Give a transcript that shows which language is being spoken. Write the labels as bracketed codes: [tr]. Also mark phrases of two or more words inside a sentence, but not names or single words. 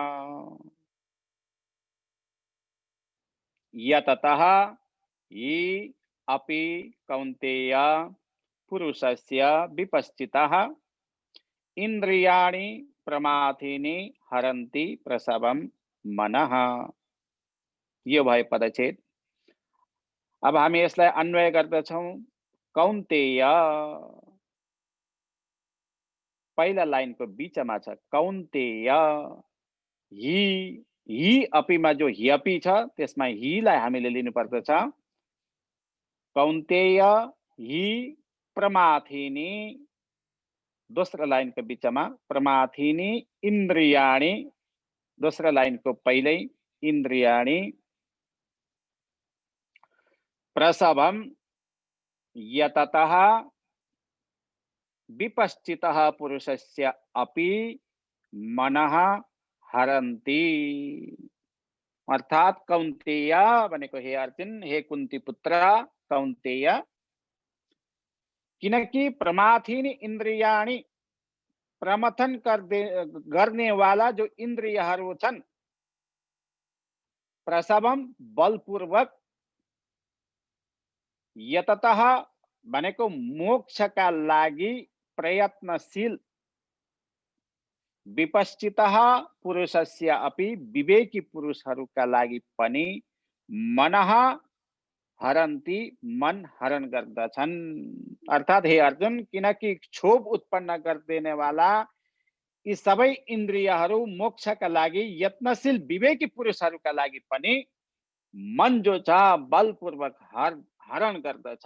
[sa] यततः हि अपि कौन्तेय पुरुषस्य विपश्चितः इन्द्रियाणि प्रमाथीनि हरन्ति प्रसवं मनः। [ne] यो भयो पदच्छेद। अब हामी यसलाई अन्वय गर्दछौं। कौन्तेय पहिला लाइनको बीचमा छ, कौन्तेय हि अपीमा जो [sa] हि अपी [ne] छ त्यसमा हिलाई हामीले लिनुपर्दछ। [sa] कौन्तेय हि प्रमाथीनि, [ne] दोस्रो लाइनको बीचमा [sa] प्रमाथीनि इन्द्रियाणि, [ne] दोस्रो लाइनको पहिल्यै [sa] इन्द्रियाणि प्रसवम यततः विपश्चितः पुरुषस्य अपि मनः हरन्ति। [ne] अर्थात कौन्तेय भनेको हे अर्जुन, हे कुन्ती पुत्र कौन्तेय, किनकि [sa] प्रमाथीनि इन्द्रियाणि, [ne] प्रमथन गर्नेवाला जो इन्द्रियहरू छन्, प्रसवम बलपूर्वक, यततः भनेको मोक्षका लागि प्रयत्नशील, [sa] विपश्चितः पुरुषस्य अपि [ne] विवेकी पुरुषहरूका लागि पनि [sa] मनः हरन्ति, [ne] मन हरण गर्दछन्। अर्थात हे अर्जुन, किनकि क्षोभ उत्पन्न गरिदिने वाला यी सबै इन्द्रियहरू मोक्षका लागि यत्नशील विवेकी पुरुषहरूका लागि पनि मन जो छ बलपूर्वक हरण गर्दछ।